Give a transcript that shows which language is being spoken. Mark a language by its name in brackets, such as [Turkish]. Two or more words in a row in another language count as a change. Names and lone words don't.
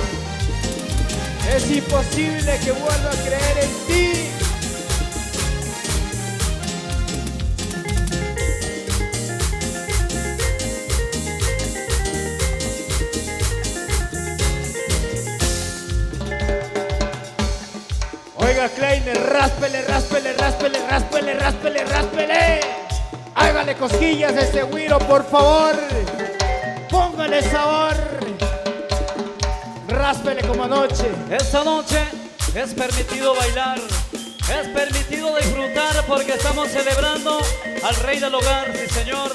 [Spanish] Es imposible que vuelva a creer en ti. Oiga, Kleiner, ráspele, ráspele, ráspele, ráspele, ráspele, ráspele. Hágale cosquillas a ese güiro, por favor. Póngale sabor. Ráspele como anoche. Esta noche es permitido bailar, es permitido disfrutar porque estamos celebrando al rey del hogar, sí señor.